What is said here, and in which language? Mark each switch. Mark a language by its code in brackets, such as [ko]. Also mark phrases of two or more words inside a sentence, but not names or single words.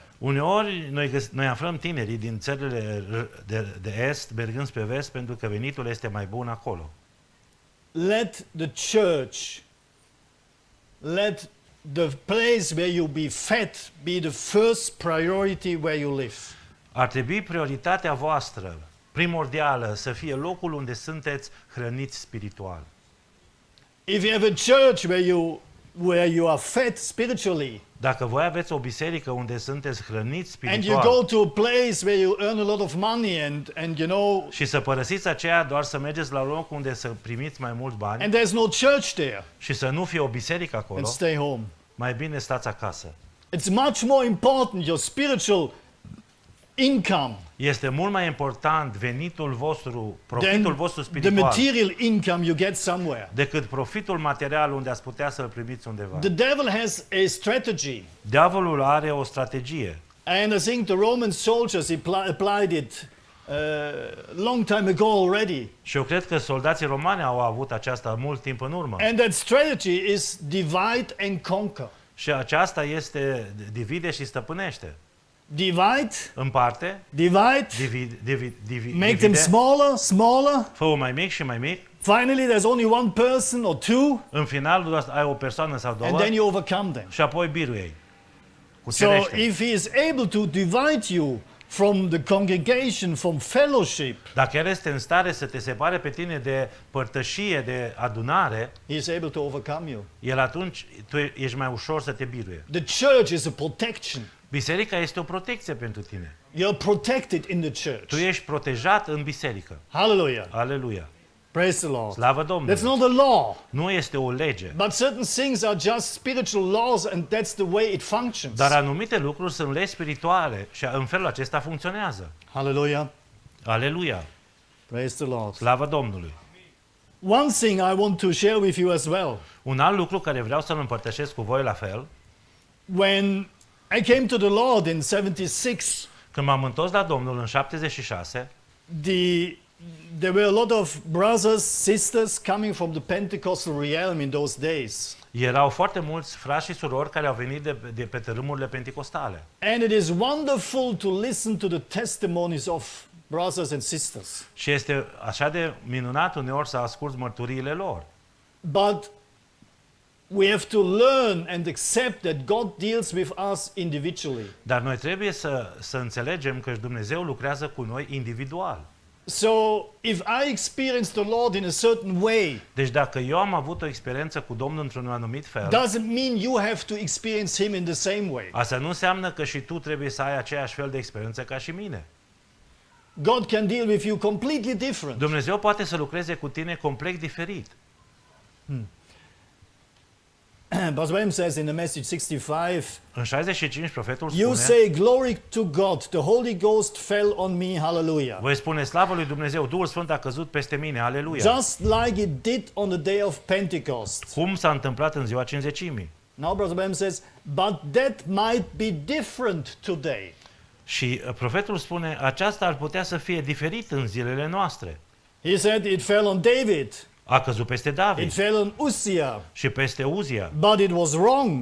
[ro] uneori noi aflăm tinerii din țările de est mergând spre vest pentru că venitul este mai bun acolo. [en] Let the church, let the place where you be fed be the first priority where you live. [ro] Ar trebui prioritatea voastră primordială să fie locul unde sunteți hrăniți spiritual. [en] If you have a church where you are fed spiritually, [ro] Dacă voi aveți o biserică unde sunteți hrăniți [en] and you [ro] spiritual [en] go to a place where you earn a lot of money and you know, [ro] și să părăsiți aceea doar să mergeți la loc unde să primiți mai mulți bani [en] and there's no church there, [ro] și să nu fie o biserică [en] and [ro] acolo, [en] stay home. [ro] mai bine stați acasă. [en] It's much more important, your spiritual income, [ro] Este mult mai important venitul vostru, profitul [en] than [ro] vostru [en] the [ro] spiritual, [en] material income you get somewhere. [ro] decât profitul material unde ați putea să-l primiți undeva. [en] The devil has a strategy, [ro] Diavolul are o strategie [en] and I think the Roman soldiers applied it long time ago already. [ro] și eu cred că soldații romani au avut aceasta mult timp în urmă. [en] And that strategy is divide and conquer. [ro] Și aceasta este divide și stăpânește. [en] Divide, [ro] Împarte, [en] divide, make them [ro] divide, [en] smaller. [ro] fă-o mai mic și mai mic. [en] Finally, there's only one person or two, [ro] În final doar ai o persoană sau [en] and [ro] două [en] then you overcome them. [ro] și apoi birui. [en] So if he is able to divide you from the congregation, from fellowship, [ro] Dacă el este în stare să te separe pe tine de părtășie, de adunare, [en] he is able to overcome you. [ro] el atunci tu ești mai ușor să te biruie. [en] The church is a protection. [ro] Biserica este o protecție pentru tine. [en] You're protected in the church. [ro] Tu ești protejat în biserică. [en] Hallelujah. [ro] Aleluia. [en] Praise the Lord. [ro] Slavă [en] That's [ro] Domnului. [en] not a law, [ro] Nu este o lege. [en] but certain things are just spiritual laws, and that's the way it functions. [ro] Dar anumite lucruri sunt legi spirituale și în felul acesta funcționează. [en] Hallelujah. [ro] Aleluia. [en] Praise the Lord. [ro] Slavă Domnului. [en] One thing I want to share with you as well. [ro] Un alt lucru care vreau să-l împărtășesc cu voi la fel, [en] When I came to the Lord in 76, [ro] când m-am întors la Domnul în 76, [en] there were a lot of brothers, sisters coming from the Pentecostal realm in those days. [ro] erau foarte mulți frați și surori care au venit de pe tărâmurile penticostale. [en] And it is wonderful to listen to the testimonies of brothers and sisters. [ro] Și este așa de minunat uneori să asculți mărturiile lor. [en] But we have to learn and accept that God deals with us individually. [ro] Dar noi trebuie să înțelegem că Dumnezeu lucrează cu noi individual. [en] So if I experience the Lord in a certain way, [ro] Deci dacă eu am avut o experiență cu Domnul într-un anumit fel, [en] doesn't mean you have to experience Him in the same way. [ro] asta nu înseamnă că și tu trebuie să ai aceeași fel de experiență ca și mine. [en] God can deal with you completely different. [ro] Dumnezeu poate să lucreze cu tine complet diferit. [en] Pastor William says in the message 65, [ro] În 65 profetul [en] you [ro] spune, [en] say glory to God, the Holy Ghost fell on me, hallelujah. [ro] voi spune slavă lui Dumnezeu, Duhul Sfânt a căzut peste mine, aleluia. [en] Just like it did on the day of Pentecost. [ro] Cum s-a întâmplat în ziua Cincizecimii. [en] Now Brother William says, but that might be different today. [ro] Și profetul spune, aceasta ar putea să fie diferit în zilele noastre. [en] He said it fell on David, [ro] A căzut peste [en] it [ro] David [en] fell on Uzziah, [ro] și peste Uzia, [en] but it was wrong.